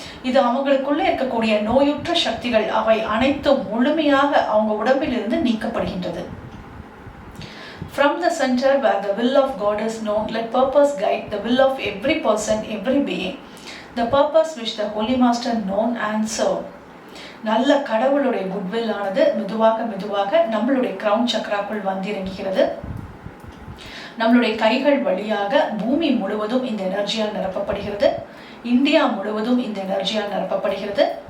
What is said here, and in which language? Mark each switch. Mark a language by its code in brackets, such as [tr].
[ta] இது அவங்களுக்குள்ள இருக்கக்கூடிய நோயுற்ற சக்திகள் அவை அனைத்தும் முழுமையாக அவங்க உடம்பில் இருந்து நீக்கப்படுகின்றது. [en] From the center where the will of God is known, let purpose guide the will of every person, every being. The purpose which the Holy Master known and served. [ta] நல்ல கடவுளுடைய குட்வில் ஆனது மெதுவாக நம்மளுடைய கிரவுன் சக்கராக்குள் வந்திறங்குகிறது. நம்மளுடைய கைகள் வழியாக பூமி முழுவதும் இந்த எனர்ஜியால் நிரப்பப்படுகிறது. இந்தியா முழுவதும் இந்த எனர்ஜியால் நிரப்பப்படுகிறது.